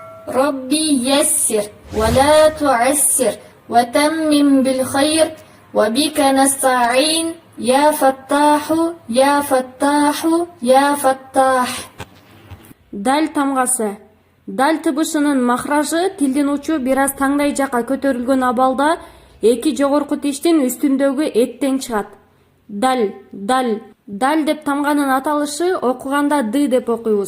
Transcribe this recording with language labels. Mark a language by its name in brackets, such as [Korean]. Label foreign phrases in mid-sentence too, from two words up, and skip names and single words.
[Arabic] ربي يسر ولا تعسر وتمم بالخير وبك نستعين يا فتاح يا فتاح يا فتاح. [Kyrgyz] Дал тамгасы. Дал тыбышынын махражы тилдин учу бир аз таңдай жакка көтөрүлгөн абалда эки жогорку тиштин үстүндөгү эттен чыгат. Дал, дал. Дал деп тамганын аталышы окуганда ды деп окуйбуз.